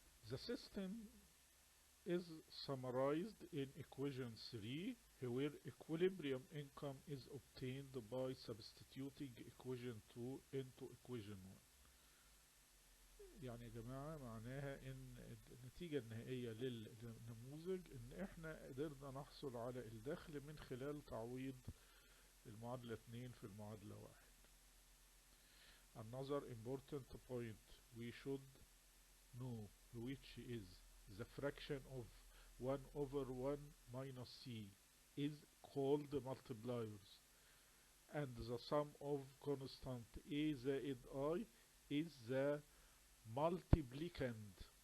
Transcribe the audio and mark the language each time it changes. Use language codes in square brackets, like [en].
[en] The system is summarized in equation 3, where equilibrium income is obtained by substituting equation 2 into equation 1. [ar] يعني يا جماعة معناها ان النتيجة النهائية للنموذج ان احنا قدرنا نحصل على الدخل من خلال تعويض المعادلة 2 في المعادلة 1. [en] Another important point we should know, which is the fraction of 1 over 1 minus C is called multipliers, and the sum of constant A زائد I is the multiplicand.